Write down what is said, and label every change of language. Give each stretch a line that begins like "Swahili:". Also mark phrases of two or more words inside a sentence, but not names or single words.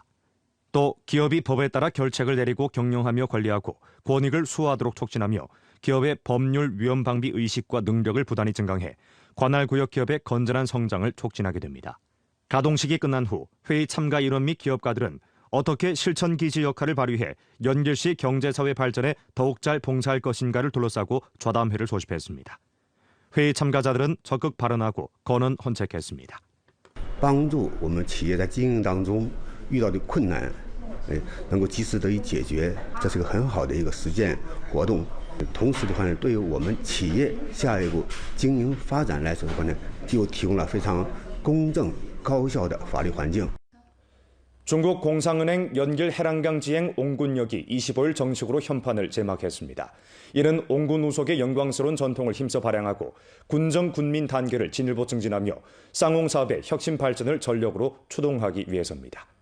Korean: 또 기업이 법에 따라 결책을 내리고 경영하며 관리하고 권익을 수호하도록 촉진하며 기업의 법률 위험 방비 의식과 능력을 부단히 증강해 관할 구역 기업의 건전한 성장을 촉진하게 됩니다. 가동식이 끝난 후 회의 참가 인원 및 기업가들은 어떻게 실천기지 역할을 발휘해 연길시 경제사회 발전에 더욱 잘 봉사할 것인가를 둘러싸고 좌담회를 소집했습니다. 회의 참가자들은 적극 발언하고 건언 헌책했습니다.
Chinese: 帮助我们企业在经营当中遇到的困难，能够及时得以解决，这是个很好的一个实践活动。同时的话呢，对于我们企业下一步经营发展来说的话呢，就提供了非常公正高效的法律环境。
Korean: 중국 공상은행 연길 해랑강 지행 옹군역이 25일 정식으로 현판을 제막했습니다. 이는 옹군 우속의 영광스러운 전통을 힘써 발扬하고 군정 군민 단계를 진일보 증진하며 쌍옹 사업의 혁신 발전을 전력으로 추동하기 위해서입니다.